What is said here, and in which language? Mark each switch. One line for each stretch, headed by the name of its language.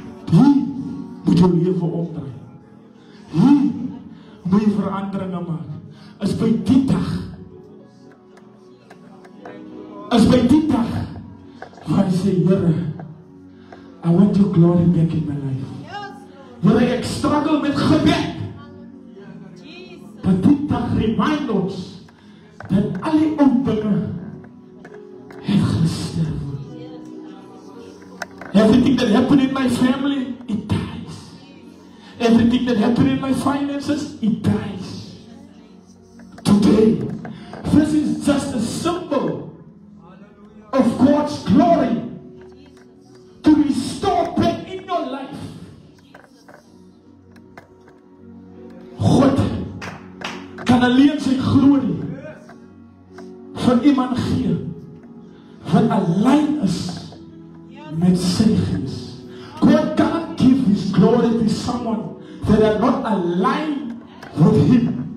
Afrikaans: Hier moet jou lewe omdraai. Hier moet jy veranderinge maak. Is by die dag. Is by die dag waar jy sê, Here,
English: I want your glory back in my life.
Afrikaans: Here, ek struggle met gebed. Maar die dag remind ons dat al die ou dinge het gesterf.
English: Everything that happened in my family, it dies. Everything that happened in my finances, it dies. Today, this is just a symbol of God's glory to restore back in your life.
Afrikaans: God kan alleen sy glorie vir iemand gee wat alleen is met sy gees.
English: God cannot give his glory to someone that are not aligned with him.